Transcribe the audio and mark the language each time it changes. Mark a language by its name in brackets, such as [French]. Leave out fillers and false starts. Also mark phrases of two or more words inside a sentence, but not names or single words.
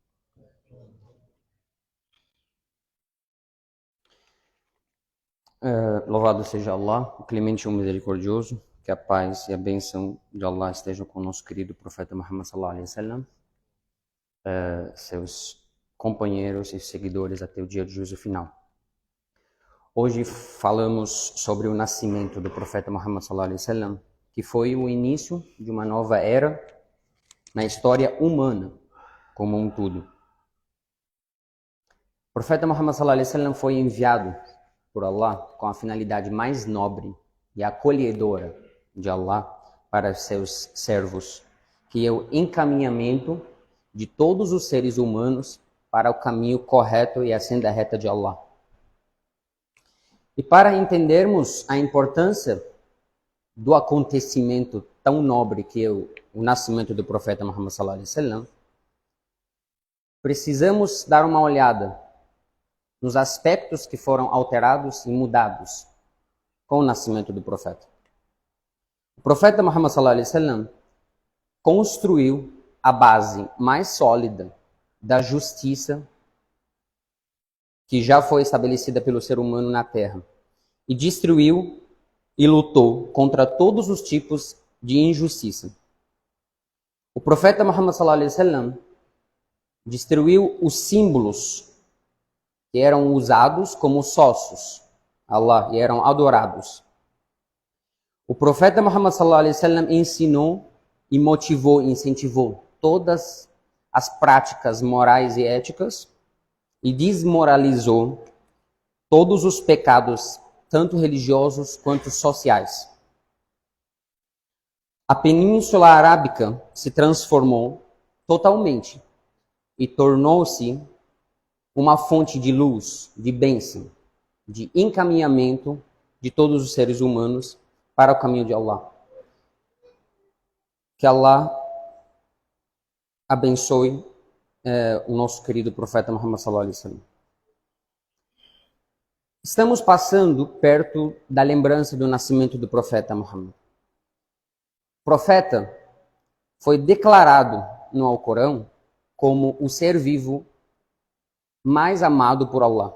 [Portuguese] Louvado seja Allah, o clemente e o misericordioso, que a paz e a bênção de Allah estejam com o nosso querido profeta Muhammad [Arabic] صلى الله عليه وسلم, [Portuguese] seus companheiros e seguidores até o dia de juízo final. Hoje falamos sobre o nascimento do profeta Muhammad [Arabic] صلى الله عليه وسلم, [Portuguese] que foi o início de uma nova era na história humana como um todo. O profeta Muhammad [Arabic] صلى الله عليه وسلم [Portuguese] foi enviado por Allah com a finalidade mais nobre e acolhedora de Allah para seus servos, que é o encaminhamento de todos os seres humanos para o caminho correto e a senda reta de Allah. E para entendermos a importância do acontecimento tão nobre que é o nascimento do profeta Muhammad [Arabic] صلى الله عليه وسلم, [Portuguese] precisamos dar uma olhada nos aspectos que foram alterados e mudados com o nascimento do profeta. O profeta Muhammad [Arabic] صلى الله عليه وسلم [Portuguese] construiu a base mais sólida da justiça que já foi estabelecida pelo ser humano na Terra e destruiu e lutou contra todos os tipos de injustiça. O profeta Muhammad [Arabic] صلى الله عليه وسلم [Portuguese] destruiu os símbolos que eram usados como sócios Allah e eram adorados. O profeta Muhammad [Arabic] صلى الله عليه وسلم [Portuguese] ensinou e motivou, incentivou todas as práticas morais e éticas e desmoralizou todos os pecados, tanto religiosos quanto sociais. A Península Arábica se transformou totalmente e tornou-se uma fonte de luz, de bênção, de encaminhamento de todos os seres humanos para o caminho de Allah. Que Allah abençoe o nosso querido profeta Muhammad [Arabic] صلى الله عليه وسلم. [Portuguese] Estamos passando perto da lembrança do nascimento do profeta Muhammad. O profeta foi declarado no Alcorão como o ser vivo mais amado por Allah.